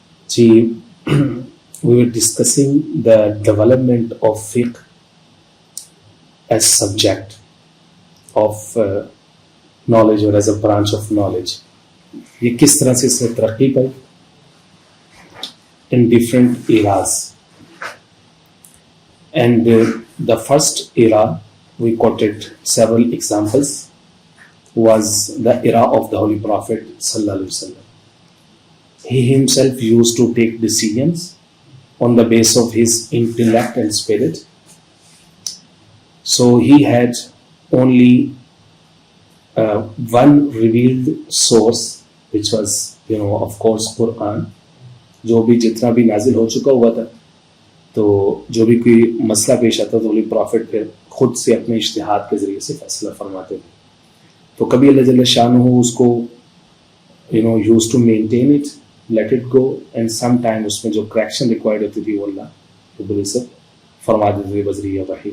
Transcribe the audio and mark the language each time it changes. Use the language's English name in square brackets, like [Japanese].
[English] جی we were discussing the development of fiqh as subject of knowledge or as a branch of knowledge. [Urdu] یہ کس طرح سے اس نے ترقی پائی [English] in different eras. And the first era, we quoted several examples, was the era of the Holy Prophet sallallahu alaihi wasallam. He himself used to take decisions on the basis of his intellect and spirit. So he had only one revealed source, which was, of course, Quran. [Urdu] جو بھی جتنا بھی نازل ہو چکا ہوا تھا, تو جو بھی کوئی مسئلہ پیش آتا تو ہولی پرافٹ پھر خود سے اپنے اجتہاد کے ذریعے سے فیصلہ فرماتے تھے. تو کبھی اللہ جل شانہ اس کو [English] use to maintain it, let it go, and some time [Urdu] اس میں جو کریکشن ریکوائرڈ ہوتی تھی وہ اللہ رب العزت فرما دیتے تھے بذریعہ وحی.